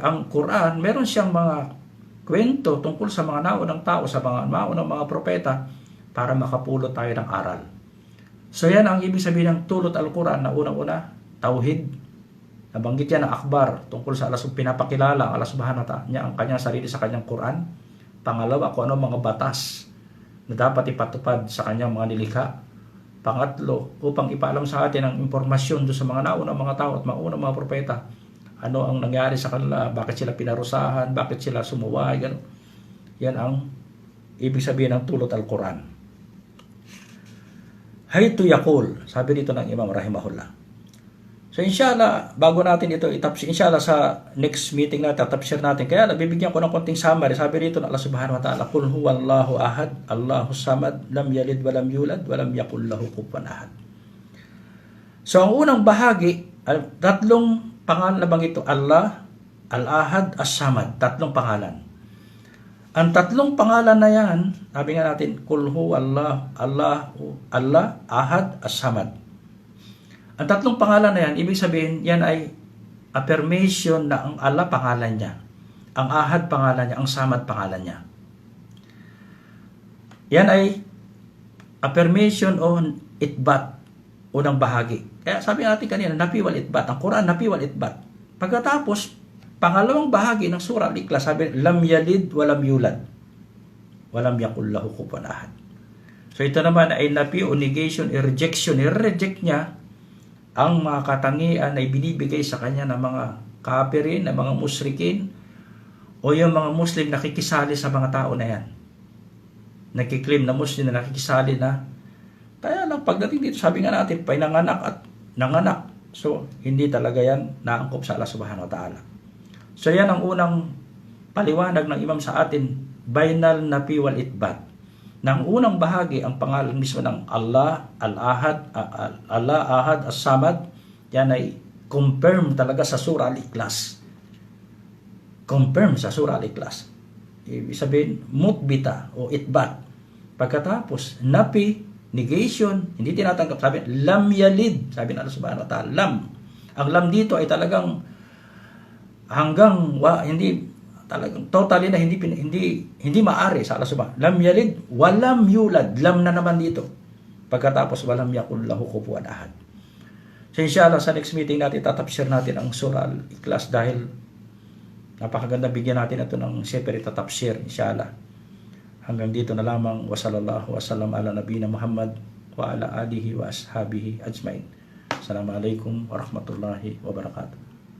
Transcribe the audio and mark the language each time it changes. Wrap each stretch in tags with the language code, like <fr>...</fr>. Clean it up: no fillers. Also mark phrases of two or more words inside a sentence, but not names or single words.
<tl>Ang Quran, meron siyang mga kwento tungkol sa mga naunang tao, sa mga naunang mga propeta para makapulot tayo ng aral. So yan ang ibig sabihin ng tulot al-Quran na unang-una, tauhid. Nabanggit yan ng akbar tungkol sa Allah, pinapakilala ang</tl> <ar>الله سبحانه وتعالى</ar> <tl>niya ang kanyang sarili sa kanyang Quran. Pangalawa, kung ano mga batas na dapat ipatupad sa kanyang mga nilikha. Pangatlo, upang ipaalam sa atin ang impormasyon doon sa mga naunang mga tao at mga unang mga propeta. Ano ang nangyari sa kanila, bakit sila pinarusahan, bakit sila sumuway, gano'n. Yan ang ibig sabihin ng tulot al-Quran.</tl> <ar>حيث يقول,</ar> <tl>sabi dito ng Imam rahimahullah. So inshallah, bago natin ito itapsir, inshallah sa</tl> <en>next meeting</en> <tl>natin, tatapsir natin. Kaya bibigyan ko ng konting summary. Sabi dito ng</tl> <ar>الله سبحانه وتعالى, قل هو الله أحد الله الصمد لم يلد ولم يولد ولم يكن له كفوا أحد.</ar> <tl>So ang unang bahagi, tatlong pangalan na bang ito? Allah, Al-Ahad, As-Samad. Tatlong pangalan. Ang tatlong pangalan na yan, sabi nga natin,</tl> <ar>قل هو الله، الله، أحد، الصمد.</ar> <tl>Ang tatlong pangalan na yan, ibig sabihin, yan ay affirmation na ang Allah pangalan niya. Ang Ahad pangalan niya, ang Samad pangalan niya. Yan ay affirmation on itbat, unang bahagi. Kaya sabi natin kanina,</tl> <ar>نفي والإثبات.</ar> <tl>Ang Quran,</tl> <ar>نفي والإثبات.</ar> <tl>Pagkatapos, pangalawang bahagi ng surah Al-Ikhlas, sabi,</tl> <ar>لم يلد ولم يولد. ولم يكن له كفوا أحد.</ar> <tl>So ito naman ay nafi o negation, rejection. I-reject niya ang mga katangian na ibinibigay sa kanya ng mga kafirin, ng mga musyrikin, o yung mga Muslim nakikisali sa mga tao na yan. Nakiklaim na Muslim na nakikisali na. Kaya lang pagdating dito, sabi nga natin, pinanganak at nanganak. So, hindi talaga yan naangkop sa</tl> <ar>الله سبحانه وتعالى.</ar> <tl>So, yan ang unang paliwanag ng Imam sa atin,</tl> <ar>بين النفي والإثبات.</ar> <tl>Nang unang bahagi, ang pangalan mismo ng Allah, Al-Ahad, Allah, Ahad, As-Samad, yan ay confirm talaga sa Surah Al-Ikhlas. Confirm sa Surah Al-Ikhlas. Ibig sabihin, mutbita o itbat. Pagkatapos, napi, negation, hindi tinatanggap. Sabi,</tl> <ar>لم يلد,</ar> <tl>sabi ng</tl> <ar>الله سبحانه وتعالى,</ar> <tl>lam. Ang lam dito ay talagang hanggang, hindi, talagang totally na hindi maari sa</tl> <ar>الله سبحانه. لم يلد، ولم يولد.</ar> <tl>Lam na naman dito. Pagkatapos,</tl> <ar>ولم يكن له كفوا أحد.</ar> <tl>So inshallah, sa</tl> <en>next meeting</en> <tl>natin, tatapsir natin ang Surah Al-Ikhlas dahil napakaganda bigyan natin ito ng separate tatapsir, inshallah. Hanggang dito na lamang.</tl> <ar>وصلى الله وسلم على نبينا محمد وعلى آله وأصحابه أجمعين. السلام عليكم ورحمة الله وبركاته.</ar>